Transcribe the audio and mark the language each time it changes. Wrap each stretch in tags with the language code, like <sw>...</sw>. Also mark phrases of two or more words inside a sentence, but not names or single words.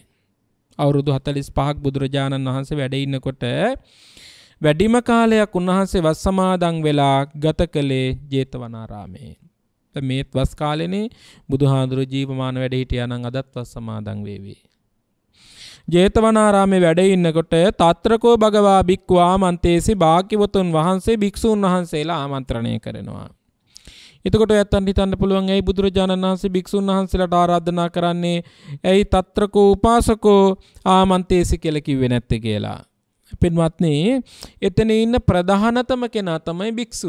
<si>අවුරුදු 45ක් බුදුරජාණන් වහන්සේ වැඩ ඉන්නකොට වැඩිම කාලයක් උන්වහන්සේ වස් සමාදන් වෙලා ගත කළේ ජේතවනාරාමේ. මේත් වස් කාලෙනේ බුදුහාඳුර ජීවමාන වැඩ හිටියා නම් අදත් වස් සමාදන් වේවි. ජේතවනාරාමේ වැඩ ඉන්නකොට</si> <pi>తත්‍රකෝ භගවා භික්ඛු ආමන්තේසි</pi> <si>භාග්‍යවතුන් වහන්සේ භික්ෂූන් වහන්සේලා ආමන්ත්‍රණය කරනවා. එතකොට ඔයයන්ට හිතන්න පුළුවන් ඇයි බුදුරජාණන් වහන්සේ භික්ෂුන් වහන්සේලාට ආරාධනා කරන්නේ ඇයි</si> <pi>తත්‍රකෝ උපාසකෝ ආමන්තේසි</pi> <si>කියලා කිව්වේ නැත්තේ කියලා. පින්වත්නි, එතන ඉන්න ප්‍රධානතම කෙනා තමයි භික්ෂුව.</si>